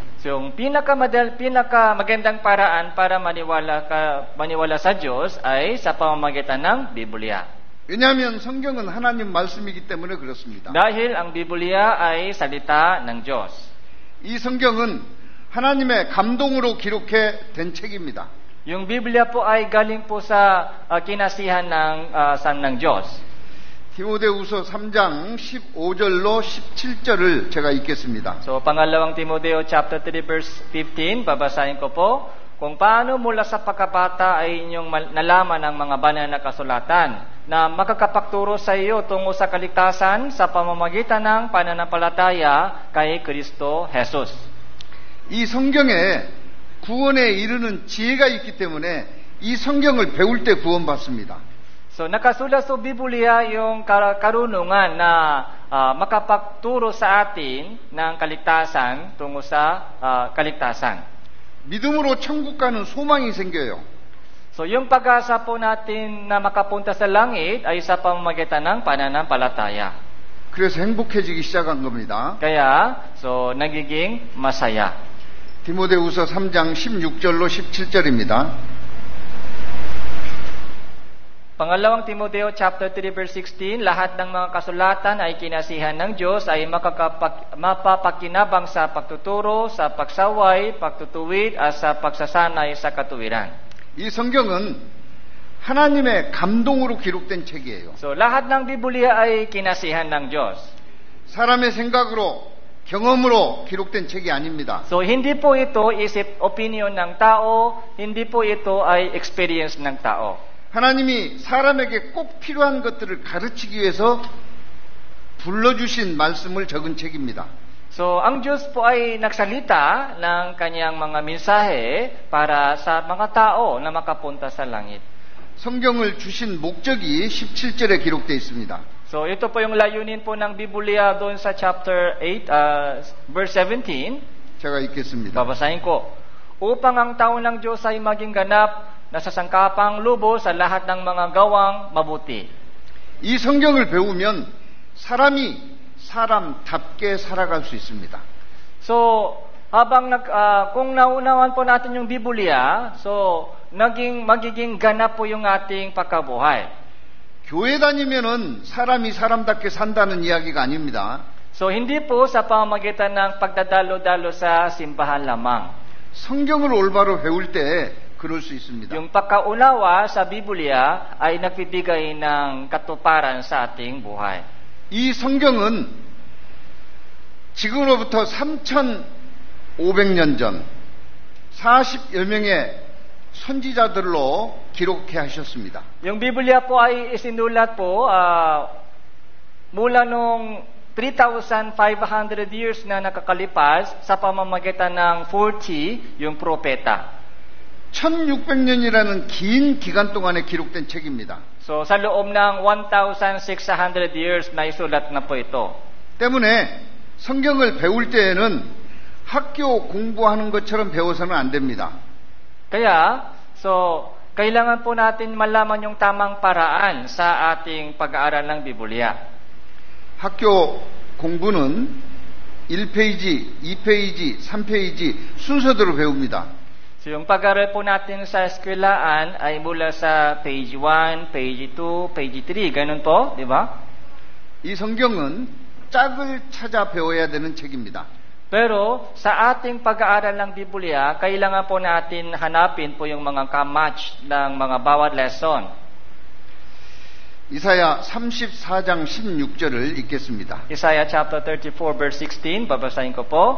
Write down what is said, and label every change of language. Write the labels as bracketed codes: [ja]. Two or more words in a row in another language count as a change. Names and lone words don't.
[tl] So yung pinakamagandang paraan para maniwala sa Diyos ay sa pamamagitan ng Biblia. [ko] 왜냐하면 성경은 하나님 말씀이기 때문에 그렇습니다. [tl] Dahil ang Biblia ay salita ng Diyos. [ko] 이 성경은 하나님의 감동으로 기록해 된 책입니다. [tl] Yung Biblia po ay galing po sa kinasihan ng Diyos. [ko] 디모데후서 3장 15절로 17절을 제가 읽겠습니다. [tl] So, pangalawang Timoteo [en] chapter 3 verse 15, [tl] babasahin ko po. Kung paano mula sa pagkabata ay inyong nalaman ang mga banal na kasulatan na makakapagturo sa iyo tungo sa kaligtasan sa pamamagitan ng pananampalataya kay Kristo Jesus. [ko] 이 성경에 구원에 이르는 지혜가 있기 때문에 이 성경을 배울 때 구원받습니다. [tl] So nakasulat sa Biblia yung karunungan na makapagturo sa atin ng kaligtasan tungo sa kaligtasan. [ko] 믿음으로 천국 가는 소망이 생겨요. [tl] So yung pag-asa po natin na makapunta sa langit ay sa pamamagitan ng pananampalataya. [ko] 그래서 행복해지기 시작한 겁니다. [tl] Kaya, so nagiging masaya. [ko] 디모데후서 3장 16절로 17절입니다. [tl] Pangalawang Timoteo [en] chapter 3 verse 16, [tl] lahat ng mga kasulatan ay kinasihan ng Diyos ay mapapakinabang sa pagtuturo, sa pagsaway, pagtutuwid at sa pagsasanay sa katuwiran. [ko] 이 성경은 하나님의 감동으로 기록된 책이에요. [tl] So lahat ng Biblia ay kinasihan ng Diyos. [ko] 사람의 생각으로 경험으로 기록된 책이 아닙니다. [tl] So hindi po ito isip opinion ng tao, hindi po ito ay experience ng tao. [ko] 하나님이 사람에게 꼭 필요한 것들을 가르치기 위해서 불러주신 말씀을 적은 책입니다. [tl] So, ang Diyos po ay nagsalita ng kanyang mga mensahe para sa mga tao na makapunta sa langit. [ko] 성경을 주신 목적이 17절에 기록되어 있습니다. [tl] So, ito po yung layunin po ng Biblia doon sa [en] chapter 8, verse 17. [ko] 제가 읽겠습니다. [tl] Babasahin ko. Upang ang taon ng Diyos ay maging ganap na sasangkapang lubos sa lahat ng mga gawang mabuti. [ko] 이 성경을 배우면 사람이 사람답게 살아갈 수 있습니다. [tl] So, kung naunawan po natin yung Biblia, so magiging ganap po yung ating pagkabuhay. [ko] 교회 다니면은 사람이 사람답게 산다는 이야기가 아닙니다. [tl] So, hindi po sa pamamagitan ng pagdadalo-dalo sa simbahan lamang. [ko] 성경을 올바로 배울 때 그럴 수 있습니다. [tl] Yung pagkaunawa sa Biblia ay nagbibigay ng katuparan sa ating buhay. [ko] 이 성경은 지금으로부터 3,500년 전 40여 명의 선지자들로 기록해 하셨습니다. [tl] Yung Biblia po ay isinulat po mula nung 3,500 years na nakakalipas sa pamamagitan ng 40 yung propeta. [ko] 1600년이라는 긴 기간 동안에 기록된 책입니다. [tl] So sa loob ng 1,600 years na isulat na po ito. [ko] 때문에 성경을 배울 때에는 학교 공부하는 것처럼 배워서는 안 됩니다. [tl] Kaya, so kailangan po natin malaman yung tamang paraan sa ating pag-aaral ng Biblia. [ko] 학교 공부는 1페이지, 2페이지, 3페이지 순서대로 배웁니다. [tl] So yung pag-aaral po natin sa eskwelaan ay mula sa [en] page 1, page 2, page 3, [tl] ganun po, di ba? [ko] 이 성경은 짝을 찾아 배워야 되는 책입니다. [tl] Pero sa ating pag-aaral ng Biblia, kailangan po natin hanapin po yung mga kamatch ng mga bawat lesson. [ko] 이사야 34장 16절을 읽겠습니다. [tl] Isaiah [en] chapter 34 verse 16, [tl] babasahin ko po.